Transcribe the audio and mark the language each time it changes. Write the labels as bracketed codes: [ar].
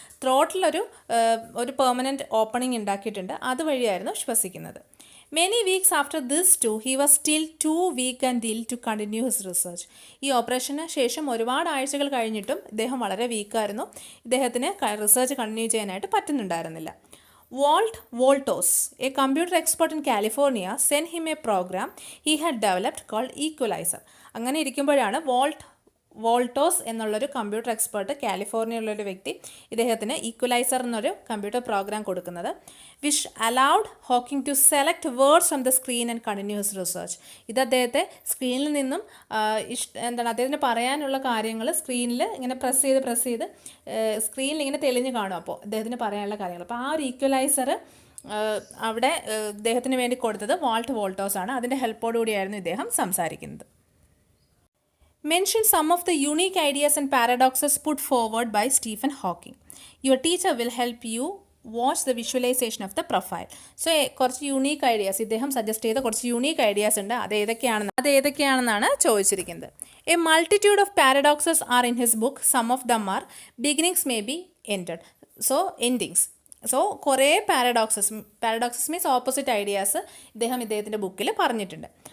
[ml] ത്രോട്ടിലൊരു permanent opening ഉണ്ടാക്കിയിട്ടുണ്ട്, അതുവഴിയായിരുന്നു ശ്വസിക്കുന്നത്. [en] Many weeks after this too he was still too weak and ill to continue his research. [ml] ഈ ഓപ്പറേഷന് ശേഷം ഒരുപാട് ആഴ്ചകൾ കഴിഞ്ഞിട്ടും ഇദ്ദേഹം വളരെ വീക്കായിരുന്നു. ഇദ്ദേഹത്തിന് റിസർച്ച് കണ്ടിന്യൂ ചെയ്യാനായിട്ട് പറ്റുന്നുണ്ടായിരുന്നില്ല. [en] Walt Wolters, a computer expert in California, sent him a program he had developed called Equalizer. [ml] അങ്ങനെ ഇരിക്കുമ്പോഴാണ് വോൾട്ടോസ് എന്നുള്ളൊരു കമ്പ്യൂട്ടർ എക്സ്പേർട്ട്, കാലിഫോർണിയയിലുള്ളൊരു വ്യക്തി ഇദ്ദേഹത്തിന് ഈക്വലൈസർ എന്നൊരു കമ്പ്യൂട്ടർ പ്രോഗ്രാം കൊടുക്കുന്നത്. [en] Which allowed Hawking to select words from the screen and continue his research. [ml] ഇത് അദ്ദേഹത്തെ സ്ക്രീനിൽ നിന്നും അദ്ദേഹത്തിന് പറയാനുള്ള കാര്യങ്ങൾ സ്ക്രീനിൽ ഇങ്ങനെ പ്രസ് ചെയ്ത് സ്ക്രീനിൽ ഇങ്ങനെ തെളിഞ്ഞ് കാണും. അപ്പോൾ അദ്ദേഹത്തിന് പറയാനുള്ള കാര്യങ്ങൾ, അപ്പോൾ ആ ഒരു ഈക്വലൈസർ അവിടെ ഇദ്ദേഹത്തിന് വേണ്ടി കൊടുത്തത് വാൾട്ട് വോൾട്ടോസ് ആണ്. അതിൻ്റെ ഹെൽപ്പോടുകൂടിയായിരുന്നു ഇദ്ദേഹം സംസാരിക്കുന്നത്. [en] Mention some of the unique ideas and paradoxes put forward by Stephen Hawking. Your teacher will help you watch the visualization of the profile. So, [ml] കുറച്ച് യൂണീക്ക് ഐഡിയാസ് ഇദ്ദേഹം സജസ്റ്റ് ചെയ്ത കുറച്ച് യൂണീക്ക് ഐഡിയാസ് ഉണ്ട്. അത് ഏതൊക്കെയാണെന്നാണ് ചോദിച്ചിരിക്കുന്നത്. [en] A multitude of paradoxes are in his book. Some of them are beginnings may be ended. So endings. [ml] So കുറേ paradoxes means opposite ideas ഇദ്ദേഹത്തിൻ്റെ ബുക്കിൽ പറഞ്ഞിട്ടുണ്ട്.